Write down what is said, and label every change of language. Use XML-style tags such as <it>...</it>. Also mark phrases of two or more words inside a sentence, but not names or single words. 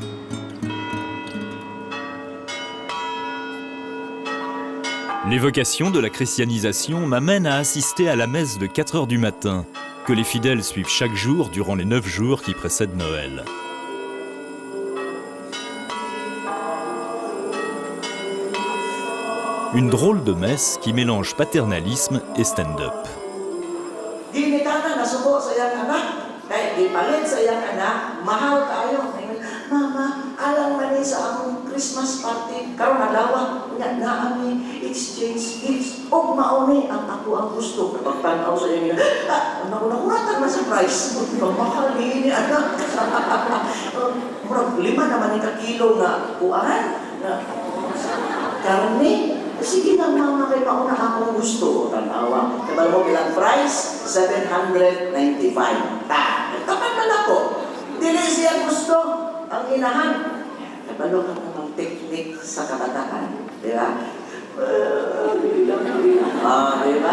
<fr>L'évocation de la christianisation m'amène à assister à la messe de 4 heures du matin, que les fidèles suivent chaque jour durant les 9 jours qui précèdent Noël. Une drôle de messe qui mélange paternalisme et stand-up.</fr> <ceb>Mama, alang mali sa akong</ceb> <en>Christmas party.</en> <ceb>Karon adlaw nga naami</ceb> <en>exchange gifts.</en> <ceb>Og mauni ang ako ang gusto. Pagtanaw sa inyo. Nakunatan na sa price. Mahal ni anak. Murag 5 naman ni kilo nga kuan. Karne. Sige na mama kay mauna akong gusto. Tanawa. Kabalo mo bilang price 795. Tapat na ako. Dili siya gusto. Ang inahan, nabalo ka ng teknik sa kabataan. Di ba? Di ba?</ceb>